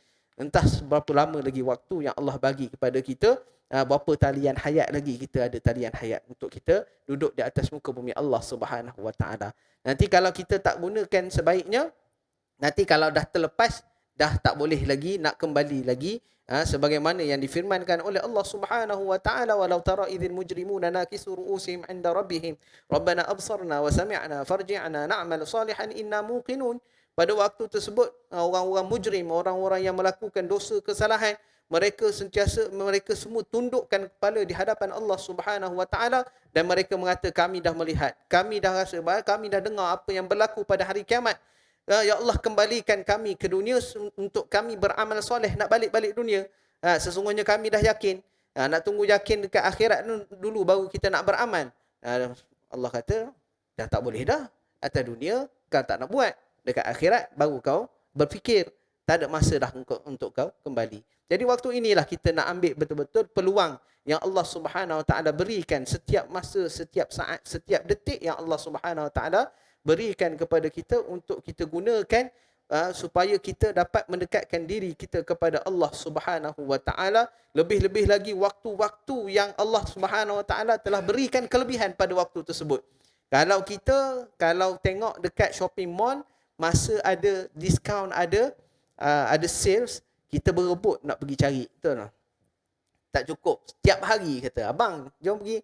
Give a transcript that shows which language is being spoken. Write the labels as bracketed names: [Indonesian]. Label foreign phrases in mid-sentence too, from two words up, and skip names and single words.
[Malay] Entah berapa lama lagi waktu yang Allah bagi kepada kita, berapa talian hayat lagi kita ada talian hayat untuk kita duduk di atas muka bumi [Arabic] الله سبحانه وتعالى. [Malay] Nanti kalau kita tak gunakan sebaiknya, nanti kalau dah terlepas, dah tak boleh lagi nak kembali lagi, sebagaimana yang difirmankan oleh [Arabic] الله سبحانه وتعالى, ولو ترى إذ المجرمون ناكسو رؤوسهم عند ربهم ربنا أبصرنا وسمعنا فارجعنا نعمل صالحا إنا موقنون. [Malay] Pada waktu tersebut, orang-orang mujrim, orang-orang yang melakukan dosa kesalahan, mereka semua tundukkan kepala di hadapan [Arabic] الله سبحانه وتعالى [Malay] dan mereka mengata, kami dah melihat, kami dah rasa, kami dah dengar apa yang berlaku pada hari kiamat. [Arabic] يا الله, [Malay] kembalikan kami ke dunia untuk kami beramal soleh, nak balik dunia. Sesungguhnya kami dah yakin. Nak tunggu yakin dekat akhirat dulu baru kita nak beramal. Allah kata, dah tak boleh dah. Atas dunia kau tak nak buat. Dekat akhirat baru kau berfikir. Tak ada masa dah untuk kau kembali. Jadi waktu inilah kita nak ambil betul-betul peluang yang [Arabic] الله سبحانه وتعالى [Malay] berikan setiap masa, setiap saat, setiap detik yang [Arabic] الله سبحانه وتعالى [Malay] berikan kepada kita untuk kita gunakan supaya kita dapat mendekatkan diri kita kepada [Arabic] الله سبحانه وتعالى. [Malay] Lebih-lebih lagi waktu-waktu yang [Arabic] الله سبحانه وتعالى [Malay] telah berikan kelebihan pada waktu tersebut. Kalau tengok dekat [English] shopping mall, [Malay] masa ada diskaun, ada sales, kita berebut nak pergi cari, betul tak? Tak cukup. Setiap hari kata, abang jom pergi.